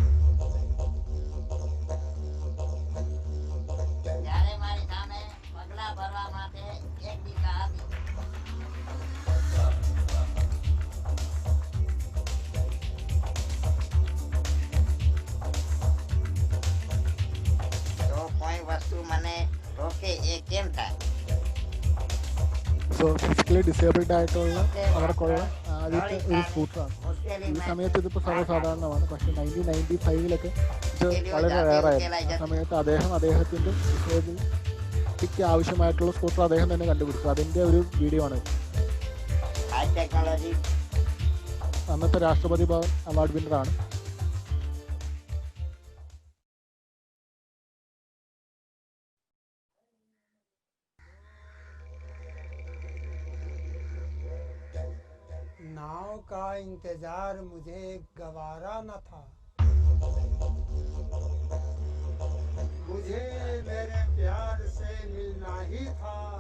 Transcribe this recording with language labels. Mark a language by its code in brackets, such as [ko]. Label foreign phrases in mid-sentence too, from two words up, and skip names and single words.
[gu] જ્યારે મારી સામે પગલા ભરવા માટે એક દિશા હતી, તો કોઈ વસ્તુ મને રોકે એ કેમ થાય? [en] so physically disabled [ml] ആയിട്ടുള്ള അവർക്കുള്ള ആദ്യത്തെ ഒരു സ്കൂട്ടറാണ്. ഈ സമയത്ത് ഇതിപ്പോൾ സർവ്വസാധാരണമാണ്. പക്ഷേ 1995 ഇത് വളരെ റെയറായിരുന്നു. ആ സമയത്ത് അദ്ദേഹത്തിൻ്റെ ഡിസേബിലിറ്റിക്ക് ആവശ്യമായിട്ടുള്ള സ്കൂട്ടർ അദ്ദേഹം തന്നെ കണ്ടുപിടിച്ചു. അതിൻ്റെ ഒരു വീഡിയോ ആണ്. [en] high technology [ml] അന്നത്തെ രാഷ്ട്രപതി ഭവൻ അവാർഡ് വിന്നറാണ്. [hi] नाव का इंतजार मुझे गवारा न था, मुझे मेरे प्यार से मिलना ही था।